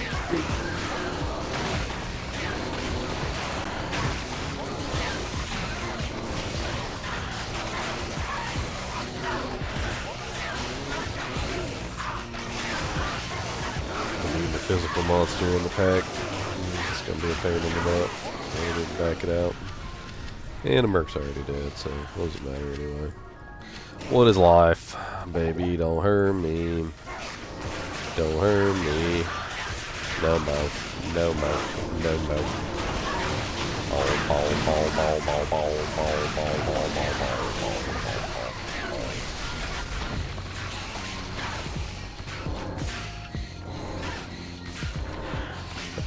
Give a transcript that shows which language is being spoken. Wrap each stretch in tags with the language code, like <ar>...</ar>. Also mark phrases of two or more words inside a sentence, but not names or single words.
<en>I need the physical monster in the pack. It's going to be a pain in the butt. I need to back it out. And the merc's already dead, so what does it matter anyway? What is life? Baby, don't hurt me. Don't hurt me. No mo. No mo. No mo. Ball, ball, ball, ball, ball, ball, ball, ball, ball, ball, ball, ball.</en>